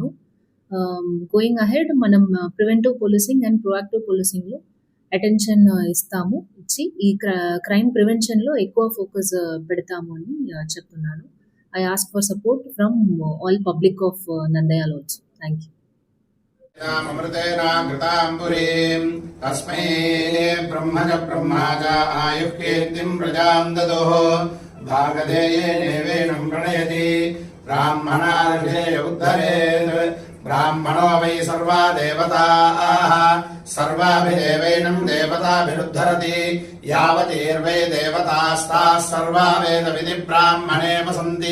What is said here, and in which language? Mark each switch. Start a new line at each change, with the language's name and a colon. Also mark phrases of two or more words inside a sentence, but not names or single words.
English: going ahead
Telugu: మనం
English: preventive policing and proactive policing
Telugu: అటెన్షన్ ఇచ్చి ఈ
English: crime prevention
Telugu: ఎక్కువ ఫోకస్ పెడతాము అని చెప్తున్నాను.
English: I ask for support from all public of Nandyala also. Thank you.
Sanskrit: ब्राह्मणो वै सर्वा देवताः सर्वाभिदेवैनं देवताभिरुद्धरति यावतीर्वै देवतास्ताः सर्वा वेदविधि ब्राह्मणे वसन्ति.